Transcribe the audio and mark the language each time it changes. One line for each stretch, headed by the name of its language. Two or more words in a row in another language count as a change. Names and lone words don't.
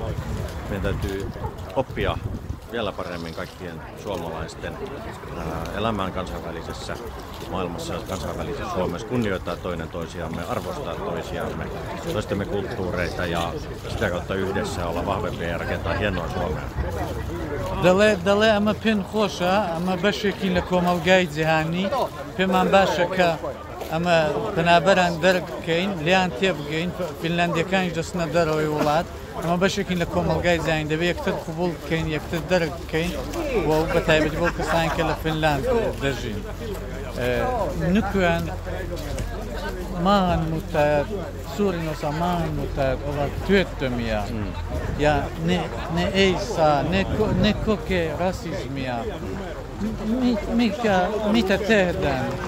Finnish: Meidän täytyy oppia vielä paremmin kaikkien suomalaisten elämään kansainvälisessä maailmassa ja kansainvälisessä Suomessa, kunnioittaa toinen toisiamme, arvostaa toisiamme, toistemme kulttuureita ja sitä kautta yhdessä olla vahvempia ja rakentaa hienoa Suomea.
Central Kurdish: دەڵێ ئەمە پێن خۆشە ئەمە بەشێکی لە کۆمەڵگای جیهانی پێمان باشە کە ئەمە پەنابەران دەربکەین لیان تێبگەین فینلاندیەکانیش دەچنە دەرەوەی وڵات ئەمە بەشێکی لە کۆمەڵگای جیهانی دەبێت یەکتر قبوڵ بکەین یەکتر دەرک بکەین و بەتایبەتی بۆ کەسانی کە لە فینلاند دەژین
Finnish: nykyään maahanmuuttajat, suurin osa maahanmuuttajat ovat työttömiä ja ne ei saa, ne kokee rasismia. Mitä tehdään?